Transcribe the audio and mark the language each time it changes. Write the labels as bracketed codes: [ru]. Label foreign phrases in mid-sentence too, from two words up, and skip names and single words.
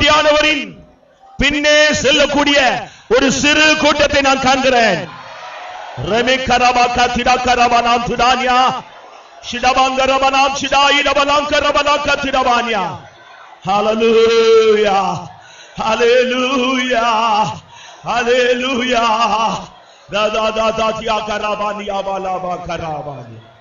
[ta] ஆட்டுக்குட்டியானவரின் பின்னே செல்லக்கூடிய ஒரு சிறு கூட்டத்தை நான் காண்கிறேன். Remikarabaka Tidakarabanam Tudanya. Shidabangarabanam Shidaidabanankarabaka Tidabanya. Hallelujah. Hallelujah. Hallelujah. Da da da da tia karabani abalaba karabani.